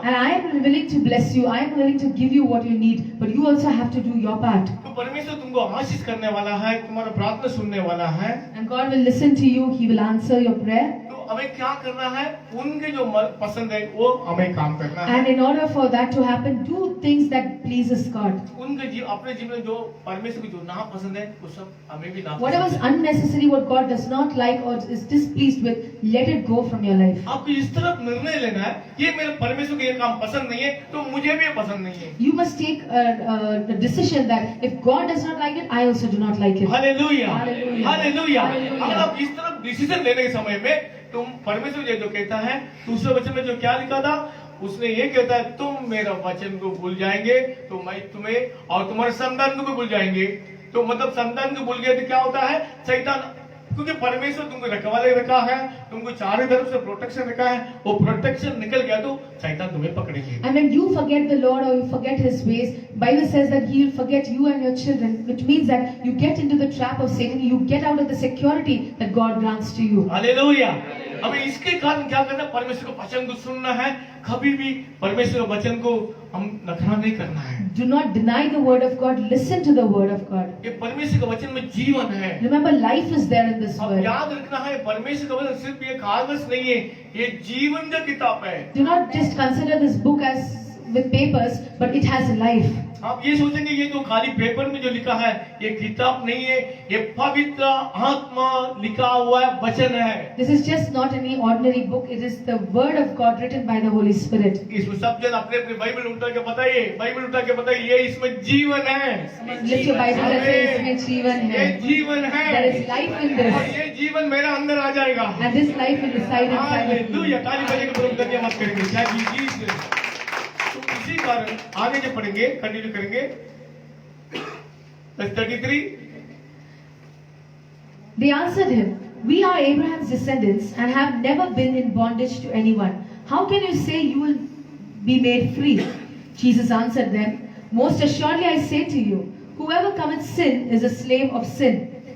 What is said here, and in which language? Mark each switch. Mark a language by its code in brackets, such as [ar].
[en] And I am willing to bless you. I am willing to give you what you need, but you also have to do your part. [hi] तो परमेश्वर तुमको आशीष करने वाला है, तुम्हारा प्रार्थना सुनने वाला है। [en] And God will listen to you. He will answer your prayer. [hi] तो हमें क्या करना है? उनके जो पसंद है वो हमें काम करना है। [en] And in order for that to happen, do things that pleases God. [hi] उनके अपने जीवन में जो परमेश्वर को जो ना पसंद है, वो सब हमें भी ना [en] Whatever is unnecessary, what God does not like or is displeased with, let it go from your life. [hi] आपको इस तरफ निर्णय लेना है, ये मेरे परमेश्वर को ये काम पसंद नहीं है, तो मुझे भी ये पसंद नहीं है। [en] You must take a decision that if God does not like it, I also do not like it. [hi] Hallelujah, [en] Hallelujah. [hi] Hallelujah. [en] Hallelujah. [hi] अगर आप इस तरफ डिसीजन लेने के समय में, तुम परमेश्वर ये जो कहता है, दूसरे वचन में जो क्या लिखा था, उसने ये कहता है तुम मेरा वचन को भूल जाएंगे तो मैं तुम्हें और तुम्हारे संतान को भी भूल जाएंगे। तो मतलब संतान को भूल गए तो क्या होता है? शैतान, क्योंकि परमेश्वर तुमको रखवाले रखा है, तुमको चारों तरफ से प्रोटेक्शन रखा है, वो प्रोटेक्शन निकल गया तो शैतान तुम्हें पकड़ेंगे। [en] And when you forget the Lord or you forget His ways, Bible says that He will forget you and your children, which means that you get into the trap of Satan. You get out of the security that God grants to you. [hi] Hallelujah. हमें इसके कारण क्या करना है? परमेश्वर का वचन को सुनना है। कभी भी परमेश्वर के वचन को हम नखरा नहीं करना है। [en] Do not deny the word of God. Listen to the word of God. [hi] ये परमेश्वर के वचन में जीवन है। [en] Remember, life is there in this [hi] अब [en] word. [hi] याद रखना है, परमेश्वर का वचन सिर्फ ये कागज नहीं है, ये जीवन का किताब है। [en] Do not just consider this book as with papers, but it has life. [hi] आप ये सोचेंगे ये तो खाली पेपर में जो लिखा है, ये किताब नहीं है, ये पवित्र आत्मा लिखा हुआ है, वचन है। [en] This is just not any ordinary book. It is the word of God written by the Holy Spirit. [hi] इसमें सब जन अपने अपने बाइबल उठा के बताइए, बाइबल उठा के बताइए, ये इसमें जीवन है। [en] Lift your Bible and say, [hi] इसमें जीवन ये है. जीवन है। [en] There is life in [hi] और [en] this. [hi] ये जीवन मेरा अंदर आ जाएगा। [en] And this life will reside inside of you. [hi] Hallelujah. ताली बजाके प्रभु धन्यवाद मत करेंगे। क्या जी तो इसी कारण आगे जो पढ़ेंगे, कंटिन्यू करेंगे। 33 [en] They answered him, "We are Abraham's descendants and have never been in bondage to anyone. How can you say you will be made free?" Jesus answered them, "Most assuredly I say to you, whoever commits sin is a slave of sin.